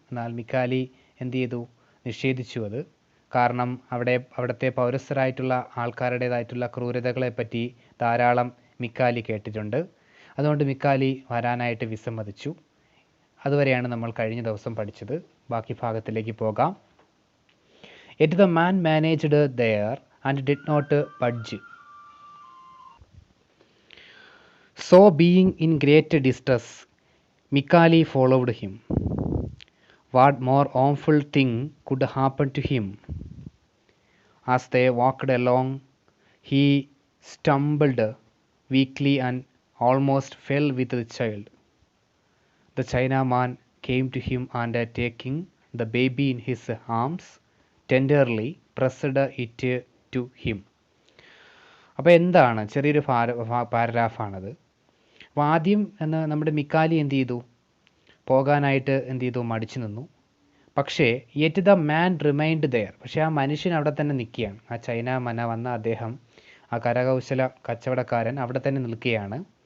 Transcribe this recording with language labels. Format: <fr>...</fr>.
<ml>എന്നാൽ മിക്കാലി എന്ത് ചെയ്തു? നിഷേധിച്ചു അത്. കാരണം അവിടുത്തെ പൗരസ്ഥരായിട്ടുള്ള ആൾക്കാരുടേതായിട്ടുള്ള ക്രൂരതകളെപ്പറ്റി ധാരാളം മിക്കാലി കേട്ടിട്ടുണ്ട്. അതുകൊണ്ട് മിക്കാലി വരാനായിട്ട് വിസമ്മതിച്ചു. അതുവരെയാണ് നമ്മൾ കഴിഞ്ഞ ദിവസം പഠിച്ചത്. ബാക്കി ഭാഗത്തിലേക്ക് പോകാം.</ml> <en>Yet the man managed there and did not budge. So being in great distress, Mikali followed him. What more awful thing could happen to him? As they walked along, he stumbled weakly and almost fell with the child. The Chinaman came to him and taking the baby in his arms, tenderly pressed it to him.</en> <ml>അപ്പോൾ എന്താണ്? ചെറിയൊരു പാരഗ്രാഫാണത്. അപ്പോൾ ആദ്യം നമ്മുടെ മിക്കാലി എന്ത് ചെയ്തു? പോകാനായിട്ട് എന്ത് ചെയ്തു? മടിച്ചു നിന്നു. പക്ഷേ</ml> <en>Yet the man remained there.</en> <ml>പക്ഷേ ആ മനുഷ്യൻ അവിടെ തന്നെ നിൽക്കുകയാണ്. ആ ചൈനാമന വന്ന അദ്ദേഹം, ആ കരകൗശല കച്ചവടക്കാരൻ അവിടെ തന്നെ നിൽക്കുകയാണ്.</ml>